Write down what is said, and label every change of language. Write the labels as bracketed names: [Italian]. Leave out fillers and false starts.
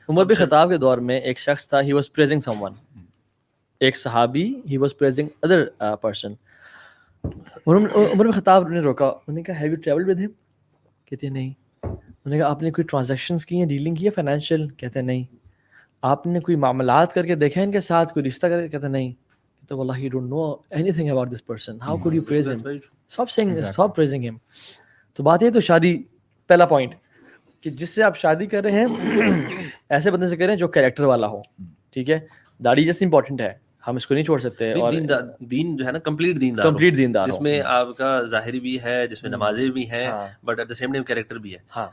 [Urdu] عمر بن خطاب کے دور میں ایک شخص تھا, [English] he was praising someone, [Urdu] ایک صحابی, [English] He was praising other person. [Urdu] عمر بن خطاب نے روکا, انہوں نے کہا [English] Have you travelled with him? [Urdu] کہتے ہیں نہیں. انہوں نے کہا آپ نے کوئی ٹرانزیکشنز کی ہیں, ڈیلنگ کی ہے فائنینشیل؟ کہتے ہیں نہیں. آپ نے کوئی معاملات کر کے دیکھا ہے ان کے ساتھ, کوئی رشتہ کر کے؟ کہتے ہیں نہیں. تو واللہ [English] you don't know anything about this person, how could you praise him? stop praising him. [Urdu] تو بات یہ, تو شادی پہلا پوائنٹ کہ جس سے آپ شادی کر رہے ہیں ایسے بندے سے کریں جو کیریکٹر والا ہو, ٹھیک ہے. داڑھی جیسے امپورٹنٹ ہے, ہم اس کو نہیں چھوڑ سکتے. اور دین جو ہے نا کمپلیٹ دیندار, جس میں آپ کا ظاہری بھی ہے, جس میں نمازیں بھی ہیں, [English] but at the same time [Urdu] character بھی ہے.